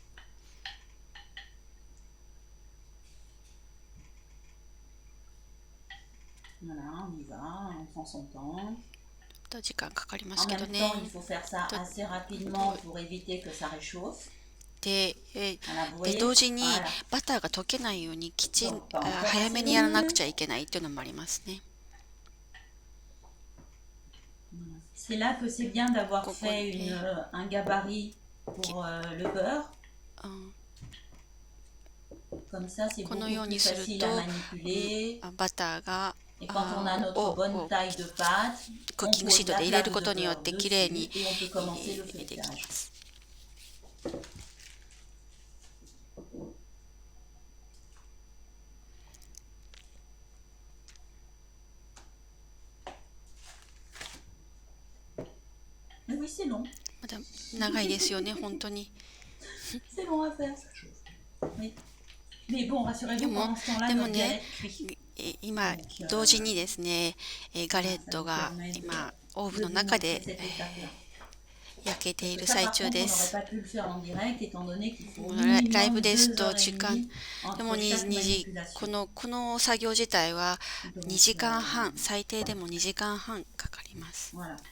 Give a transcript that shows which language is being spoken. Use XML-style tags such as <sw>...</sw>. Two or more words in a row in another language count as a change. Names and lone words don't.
<ja>時間かかりますけどね。で同時にバターが溶けないように早めにやらなくちゃいけないというのもありますね。</ja> <fr>C'est là que c'est bien d'avoir fait un gabarit pour le beurre. Comme ça, c'est beaucoup plus facile à manipuler. Et quand on a notre bonne taille de pâte, on pose la plaque de beurre dessus et on peut commencer le feuilletage. Mais oui, c'est long.</fr> <ja>まだ長いですよね、本当に。</ja> <fr>C'est long à faire. Oui. Mais bon, rassurez-vous, pendant ce temps-là, notre galette cuit.</fr> <ja>今同時にですね、ガレットが今オーブンの中で焼けている最中です。ライブですと時間でもこの作業自体は2時間半、最低でも2時間半かかります。</ja>